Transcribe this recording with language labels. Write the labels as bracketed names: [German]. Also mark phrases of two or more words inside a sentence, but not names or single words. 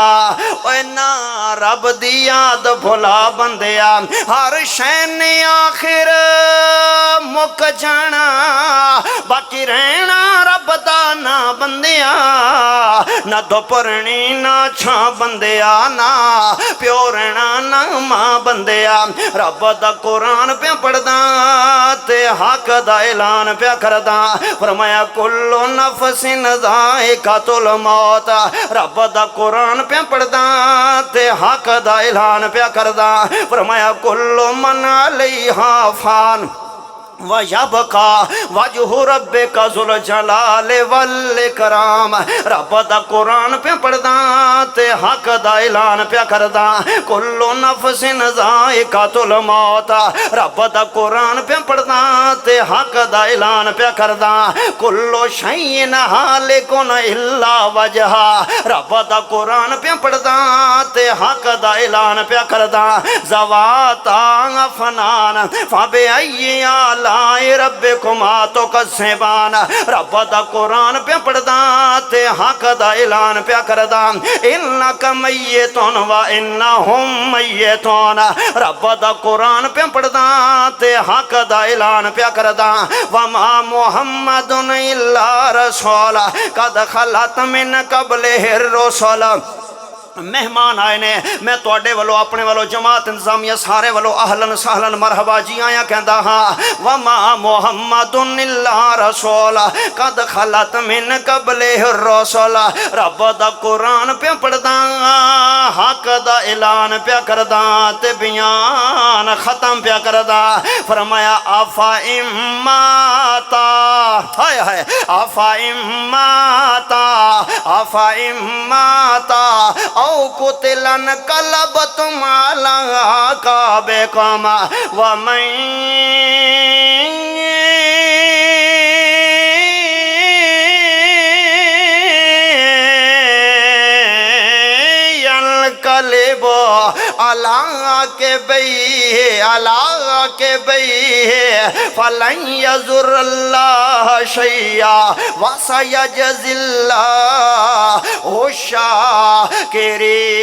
[Punjabi] اوئے نہ رب دی یاد بھلا بندیا ہر شے آخر مک جانا باقی رہنا رب دا نہ بندیا نہ دوپرنی نہ چھا بندیا نہ پیو رہنا نہ ماں بندیا رب دا قرآن پے پڑھدا تے حق دا اعلان پے کردا فرمایا [Arabic] كل نفس ذائقة الموت [Punjabi] رب دا قرآن پے پڑھدا تے حق دا اعلان پے کردا فرمایا [Arabic] كل من عليها فان ويبقى وجه ربك ذو الجلال والإكرام [Punjabi] رب دا قرآن پے پڑھدا تے حق دا اعلان پے کردا [Arabic] كل نفس ذائقة الموت [Punjabi] رب دا قرآن پے پڑھدا تے حق دا اعلان پے کردا कुल्लु [Arabic] شيء هالك إلا وجهه [Punjabi] رب دا قرآن پے پڑھدا تے حق دا اعلان پے کردا [Arabic] ذواتا أفنان فبأي آلاء ربكما تكذبان [Punjabi] رب دا قرآن پے پڑھدا تے حق دا اعلان پے करदा [Arabic] إنك ميت وإنهم ميتون [Punjabi] رب دا قرآن پے پڑھدا تے حق دا اعلان پے کردا [Arabic] وما محمد إلا رسول قد خلت من قبله الرسل [Punjabi] مہمان آئے نے میں تہاڈے والوں اپنے والوں جماعت انتظامیہ سارے والوں [Arabic] أهلا سهلا مرحبا [Punjabi] جی آیا کہندا ہاں [Arabic] وما محمد إلا رسول قد خلت من قبله الرسل [Punjabi] رب دا قرآن پے پڑھدا حق دا اعلان پے کردا تے بیان ختم پے کردا فرمایا [Arabic] أفإن مات [Punjabi] हाय हाय आफा [Arabic] مات أو قتل انقلبتم على أعقابكم ومن ينقلب على عقبيه فلن يضر الله شيئا وسيجزي الله الشاكرين